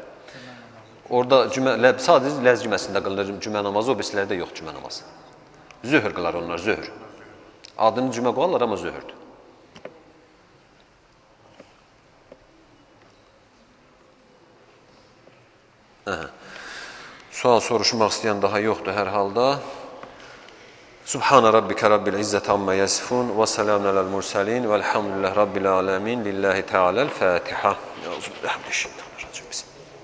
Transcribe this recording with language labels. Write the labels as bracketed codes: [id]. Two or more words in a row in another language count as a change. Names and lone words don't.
[az] Orada sadəcə Ləzgi məscidində qılınır cümə namazı, o birisilərdə yox cümə namazı. Zöhr qılar onlar, zöhr. Adını cümə qoyarlar, amma zöhrdür. Sual soruşmaq istəyən daha yoxdur hər halda. [ar] سبحان ربك رب العزة عما يصفون وسلام على المرسلين والحمد لله رب العالمين لله تعالى الفاتحة. أعوذ بالله من الشيطان الرجيم.